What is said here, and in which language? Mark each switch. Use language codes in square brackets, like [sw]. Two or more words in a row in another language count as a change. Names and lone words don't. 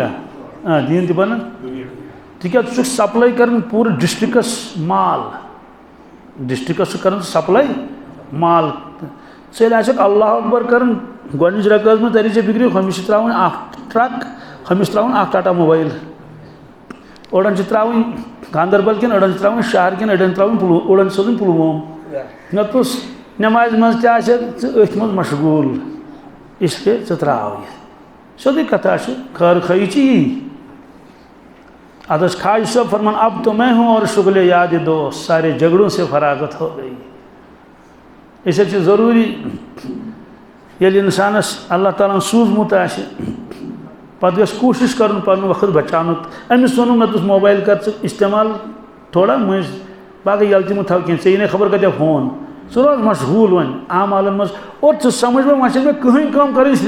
[ks] دیٖن تہِ بنان تِکیٛازِ ژٕ چھُکھ سپلاے کران پوٗرٕ ڈسٹرکس مال ڈسٹرکس چھُ کران سپلاے مال ژٕ ییٚلہِ آسٮ۪کھ [ar] اللہ اکبر [ks] کران گۄڈنِچ رکٲژ منٛز تری ژےٚ فِکرِ ہُمِس چھِ ترٛاوٕنۍ اکھ ٹرک ہُمِس ترٛاوُن اکھ ٹاٹا موبایل اوڑن چھِ ترٛاوٕنۍ گاندربل کٮ۪ن اڑن چھِ ترٛاوٕنۍ شہر کٮ۪ن اڑٮ۪ن ترٛاوٕنۍ اوڑن سوزٕنۍ پُلووم مےٚ دوٚپُس نٮ۪مازِ منٛز تہِ آسٮ۪کھ ژٕ أتھۍ منٛز مشغوٗل اِسلیے ژٕ ترٛاو یہِ سیوٚدُے کتھا چھِ خٲر خٲہی چھِ یی ادٕ ٲس خواجہ صٲب فرمان [ur] اب تو میں ہوں اور شغل یاد دوست سارے جھگڑوں سے فراغت ہو گئی اس لیے [ks] ضروٗری ییٚلہِ اِنسانس اللہ تعالیٰ ہن سوٗزمُت آسہِ پتہٕ گژھِ کوٗشِش کرُن پنُن وقت بچاونُک أمِس ووٚنُم مےٚ دوٚپُس موبایل کر ژٕ استعمال تھوڑا مٔنٛزۍ باقٕے ییٚلہِ تہِ مہٕ تھاو کینٛہہ ژےٚ یی نہٕ خبر کتہِ فون ژٕ روز مشغوٗل وۄنۍ اعمالن منٛز اور ژٕ سمجھ وۄنۍ چھنہٕ مےٚ کٕہٕنۍ کٲم کرٕنۍ صرف